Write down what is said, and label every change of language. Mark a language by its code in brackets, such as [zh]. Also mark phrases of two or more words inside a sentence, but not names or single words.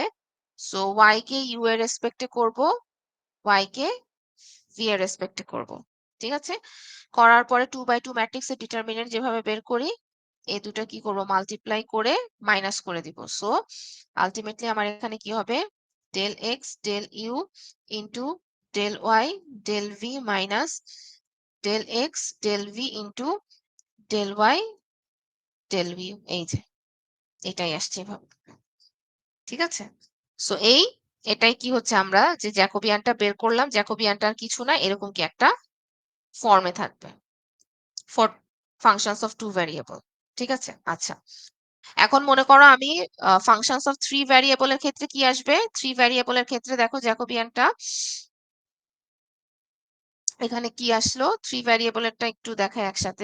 [bn] সো y কে u এর রেসপেক্টে করব, y কে v এর রেসপেক্টে করব। ঠিক আছে? করার পরে 2x2 [en] matrix determinant [bn] যেভাবে বের করি, এই দুটো কি করব, মাল্টিপ্লাই করে মাইনাস করে দিব। [en] so ultimately [bn] আমার এখানে কি হবে, [en] del x del u into del y del v minus del x del v into del y del v. [bn] এই যে এটাই আসছে এভাবে। ঠিক আছে? সো এটাই কি হচ্ছে, আমরা যে জ্যাকোবিয়ানটা বের করলাম, জ্যাকোবিয়ানটা আর কিছু না, এরকম কি একটা ফর্মে থাকবে [en] for functions of two variable. [bn] ঠিক আছে? আচ্ছা, এখন মনে করো আমি [en] functions of three variable [bn] ক্ষেত্রে কি আসবে, [en] three variable [bn] ক্ষেত্রে দেখো জ্যাকোবিয়ানটা এখানে কি আসলো, [en] three variable [bn] একটু দেখাই একসাথে।